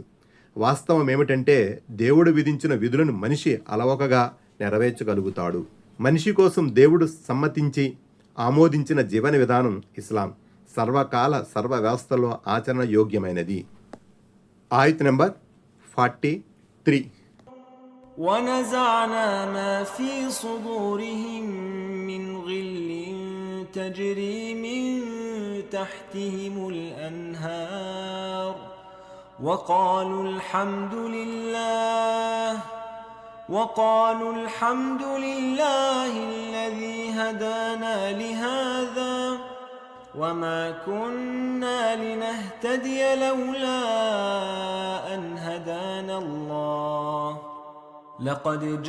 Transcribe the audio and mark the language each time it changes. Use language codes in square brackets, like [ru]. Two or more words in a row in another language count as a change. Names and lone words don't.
[te] వాస్తవం ఏమిటంటే దేవుడు విధించిన విధులను మనిషి అలవకగా నెరవేర్చగలుగుతాడు. మనిషి కోసం దేవుడు సమ్మతించి ఆమోదించిన జీవన విధానం ఇస్లాం సర్వకాల సర్వ వ్యవస్థలో ఆచరణ యోగ్యమైనది. ఆయత్ నంబర్ 43. [ar] ونزعنا ما في صدورهم من غل تجري من تحتهم الأنهار وقالوا الحمد لله الذي هدانا لهذا وما كنا لنهتدي لولا أن هدانا الله لقد